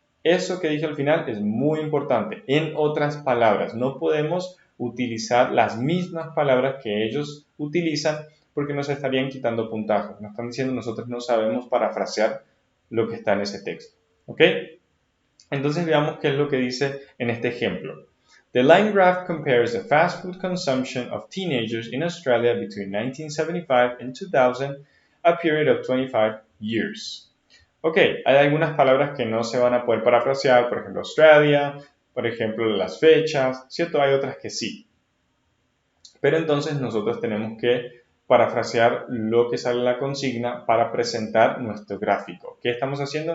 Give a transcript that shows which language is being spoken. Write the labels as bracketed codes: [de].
[es] Eso que dije al final es muy importante, en otras palabras. No podemos utilizar las mismas palabras que ellos utilizan porque nos estarían quitando puntaje. Nos están diciendo nosotros no sabemos parafrasear lo que está en ese texto. ¿Ok? Entonces veamos qué es lo que dice en este ejemplo. [en] The line graph compares the fast food consumption of teenagers in Australia between 1975 and 2000 a period of 25 years. [es] Ok, hay algunas palabras que no se van a poder parafrasear, por ejemplo, Australia, por ejemplo, las fechas, ¿cierto? Hay otras que sí. Pero entonces nosotros tenemos que parafrasear lo que sale en la consigna para presentar nuestro gráfico. ¿Qué estamos haciendo?